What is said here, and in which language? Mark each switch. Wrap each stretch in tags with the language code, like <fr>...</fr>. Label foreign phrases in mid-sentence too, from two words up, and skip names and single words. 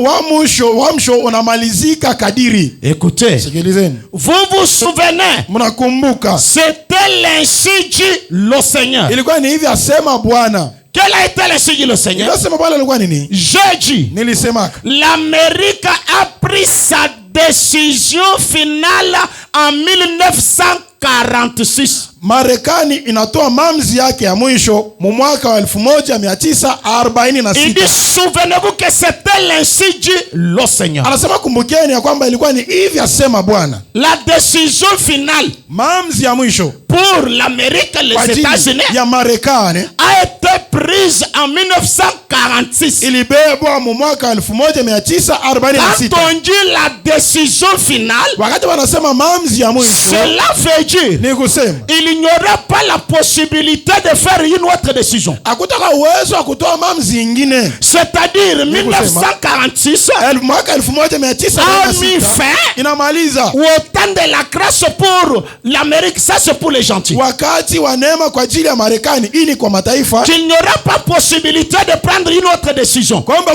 <fr>Écoutez, vous vous souvenez, c'était l'ainsi dit le Seigneur. Quel a été l'ainsi dit le Seigneur? J'ai dit, l'Amérique a pris sa décision finale en 1946.</fr> <sw>Marekani inatoa maamuzi yake ya mwisho mu mwaka wa 1946.</sw> <fr>Il dit, souvenez-vous que c'était l'ainsi dit le Seigneur.</fr> <sw>Anasema kumbukeni ya kwamba ilikuwa ni hivi asema Bwana.</sw> <fr>La décision finale</fr> <sw>maamuzi ya mwisho</sw> <fr>pour l'Amérique et les États-Unis</fr> <sw>ya Marekani</sw> <fr>a été prise en 1946.</fr> <sw>Ilibebwa mu mwaka wa 1946.</sw> <fr>Quand on dit la décision finale,</fr> <sw>wakati wanasema maamuzi ya mwisho,</sw> <fr>cela veut dire</fr> <sw>ni kusema</sw> <fr>il n'y aura pas la possibilité de faire une autre décision. C'est-à-dire 1946 a mis fin au temps de la grâce pour l'Amérique. Ça c'est pour les gentils. Qu'il n'y aura pas possibilité de prendre une autre décision.</fr>